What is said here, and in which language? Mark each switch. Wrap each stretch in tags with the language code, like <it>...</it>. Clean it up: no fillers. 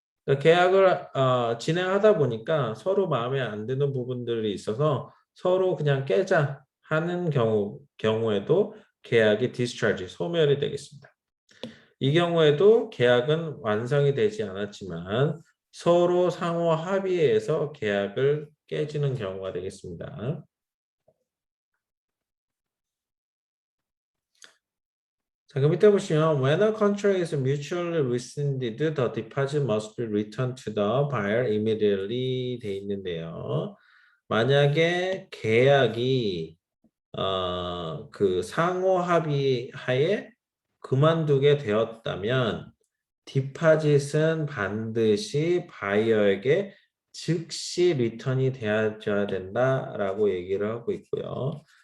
<ko>그러니까 계약을 진행하다 보니까 서로 마음에 안 드는 부분들이 있어서 서로 그냥 깨자 하는 경우에도 계약이 discharge, 소멸이 되겠습니다. 이 경우에도 계약은 완성이 되지 않았지만 서로 상호 합의에 의해서 계약을 깨지는 경우가 되겠습니다. 자, 그럼 밑에 보시면</ko> <en>when a contract is mutually rescinded, the deposit must be returned to the buyer immediately</en> <ko>돼 있는데요. 만약에 계약이 그 상호 합의 하에 그만두게 되었다면 디파짓은 반드시 바이어에게 즉시 리턴이 되어야 된다라고 얘기를 하고 있고요.</ko>